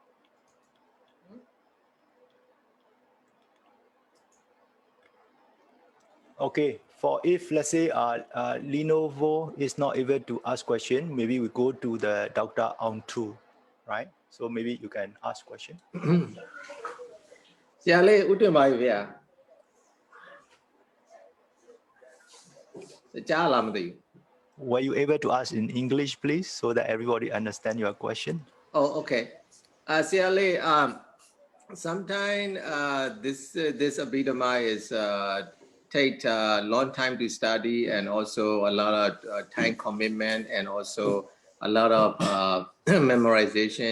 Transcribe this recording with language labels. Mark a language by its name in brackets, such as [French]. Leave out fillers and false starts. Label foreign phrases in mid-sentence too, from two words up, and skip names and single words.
[English] Okay, for if let's say Lenovo is not able to ask question, maybe we go to the Dr. Aung, right? So maybe you can ask question. [Burmese] ဆရာလေးဥတ္တမကြီးဗျာကြားလားမသိဘူး [English] Were you able to ask in English, please, so that everybody understand your question? Oh, okay. Siale, sometimes this Abhidhamma is take a long time to study and also a lot of time commitment and also a lot of memorization.